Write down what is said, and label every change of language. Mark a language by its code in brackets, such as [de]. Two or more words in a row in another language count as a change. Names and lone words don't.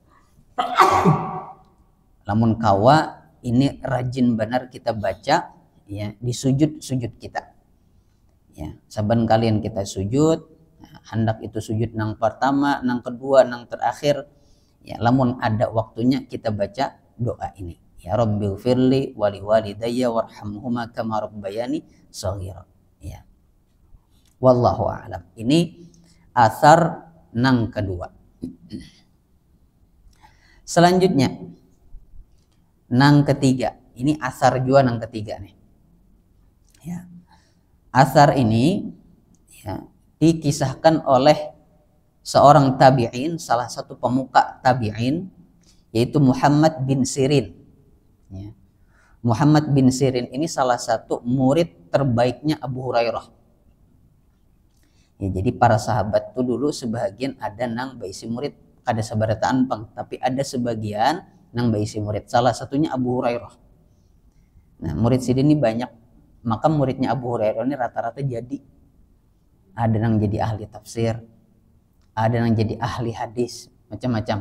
[bjn] Lamun kawa ini rajin benar kita baca ya di sujud kita. Ya, saban kalian kita sujud, hendak itu sujud nang pertama, nang kedua, nang terakhir, ya lamun ada waktunya kita baca doa ini. [ar] يا رب اغفر لي ولوالدي وارحمهما كما ربياني صغيرا. Ya. والله أعلم. [bjn] Ini asar nang kedua. Selanjutnya nang ketiga. Ini asar jua nang ketiga nih. [id] Ya. Asar ini ya, dikisahkan oleh seorang tabi'in, salah satu pemuka tabi'in, yaitu Muhammad bin Sirin. Ya. Muhammad bin Sirin ini salah satu murid terbaiknya Abu Hurairah. Ya, [bjn] jadi para sahabat tuh dulu sebagian ada nang baisi murid, ada sabarataan pang, tapi ada sebagian nang baisi murid. [id] Salah satunya Abu Hurairah. Nah, murid Sirin ini banyak. Maka muridnya Abu Hurairah ini rata-rata jadi, ada yang jadi ahli tafsir, ada yang jadi ahli hadis, macam-macam.